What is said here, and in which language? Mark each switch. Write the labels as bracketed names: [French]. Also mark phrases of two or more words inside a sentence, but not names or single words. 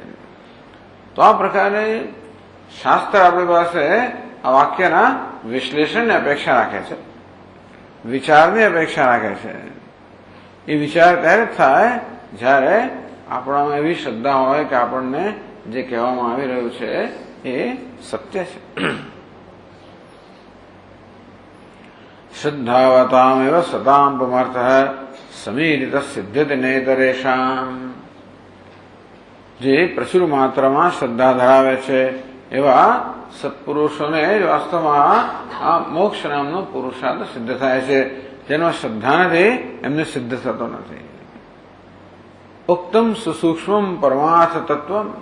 [Gujarati] તો આ પ્રકારે શાસ્ત્ર આપણી પાસે આ વાક્યના વિશ્લેષણની અપેક્ષા રાખે છે, વિચારની અપેક્ષા રાખે છે. એ વિચાર ત્યારે થાય જ્યારે આપણામાં એવી શ્રદ્ધા હોય કે આપણને જે કહેવામાં આવી રહ્યું છે એ સત્ય છે. [Sanskrit] श्रद्धावतामेव सतां पुमर्थः समीरित सिद्ध्यति नेतरेषाम। [Gujarati] જે પ્રચુર માત્રામાં શ્રદ્ધા ધરાવે છે એવા સત્પુરુષોને વાસ્તવમાં આ મોક્ષ નામનો પુરુષાર્થ સિદ્ધ થાય છે. જેનો શ્રદ્ધા નથી એમને સિદ્ધ થતો નથી. [Sanskrit] ઉક્તમ સુસૂક્ષ્મ પરમાર્થ તત્વ.